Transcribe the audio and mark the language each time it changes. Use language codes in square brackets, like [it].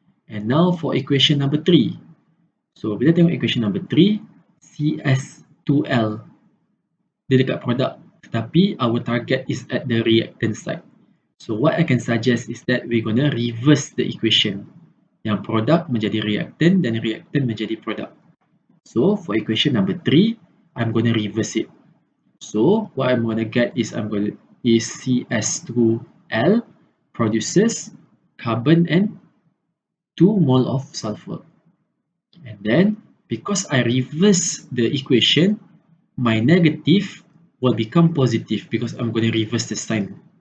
[en] And now for equation number 3. So bila tengok equation number 3, CS2L dia dekat produk, tetapi our target is at the reactant side. So what I can suggest is that we're gonna reverse the equation. [ms] Yang produk menjadi reactant dan reactant menjadi produk. [en] So for equation number 3, I'm gonna reverse it. So what I'm gonna get is CS2L produces carbon and 2 mole of sulfur. And then because I reverse the equation, my negative will become positive because I'm going to reverse the sign.